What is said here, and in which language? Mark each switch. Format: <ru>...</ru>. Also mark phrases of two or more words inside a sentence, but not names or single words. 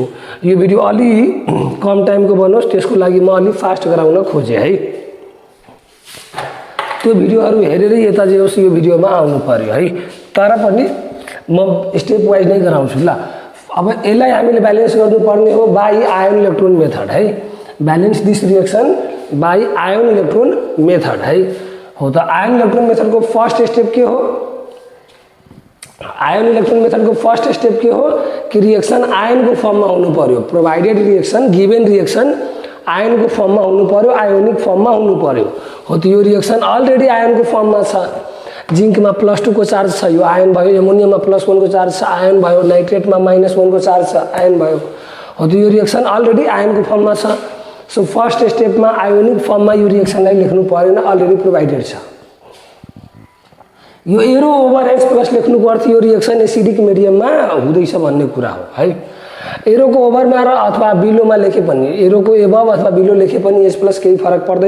<ne>यो भिडियो अलि कम टाइमको बनोस् त्यसको लागि म अलि फास्ट गराउन खोजे है। त्यो भिडियोहरु हेरेरै यता जे होस् यो भिडियोमा आउनु पर्यो है। तर पनि म</ne> <en>step wise</en> <ne>नै गराउँछु ल। अब यसलाई हामीले ब्यालेन्स गर्नुपर्ने हो</ne> <en>by ion electron method</en> <ne>है।</ne> <en>balance this reaction by ion electron method है।</en> <ne>हो त</ne> <en>ion electron method</en> <ne>को</ne> <en>first step</en> <ne>के हो?</ne> <en>ion electron method</en> <ne>को</ne> <en>first step</en> <ne>के हो कि</ne> <en>reaction ion</en> <ne>को फर्म में हुनु पर्यो।</ne> <en>provided reaction given reaction ion</en> <ne>को फर्म में हुनु पर्यो,</ne> <en>ionic form</en> <ne>में हुनु पर्यो। हो त यो</ne> <en>reaction already ion</en> <ne>को फर्म में छ। जिंक में +2 को चार्ज छ, यो आयन भयो। एमोनियम में +1 को चार्ज छ, आयन भयो। नाइट्रेट में -1 को चार्ज छ, आयन भयो। हो त यो</ne> <en>reaction already ion</en> <ne>को फर्म में छ।</ne> <en>so first step</en> <ne>में</ne> <en>ionic form</en> <ne>में यो रिएक्शनलाई लेख्नु परेन,</ne> <en>already provided</en> <ne>छ। यो</ne> <en>arrow over H plus</en> <ne>लेख्नुको अर्थ यो रिएक्शन</ne> <en>acidic mediumमा</en> <ne>हुँदैछ भन्ने कुरा हो है। एरोको ओभरमा र अथवा बिलोमा लेखे पनि, एरोको एबभ अथवा बिलो लेखे पनि</ne> <en>H plus</en> <ne>केही फरक पर्दैन।</ne>